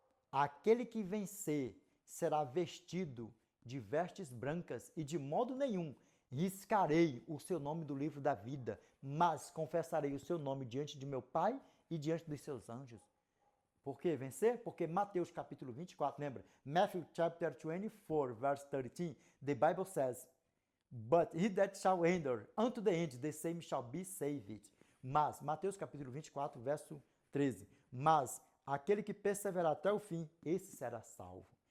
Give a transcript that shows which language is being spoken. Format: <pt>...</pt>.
<pt>Aquele que vencer será vestido de vestes brancas, e de modo nenhum riscarei o seu nome do livro da vida, mas confessarei o seu nome diante de meu Pai e diante dos seus anjos. Por que vencer? Porque Mateus capítulo 24, lembra?</pt> <en>Matthew chapter 24, verse 13, the Bible says, But he that shall endure unto the end, the same shall be saved.</en> <pt>Mas, Mateus capítulo 24, verso 13, mas aquele que perseverar até o fim, esse será salvo.</pt>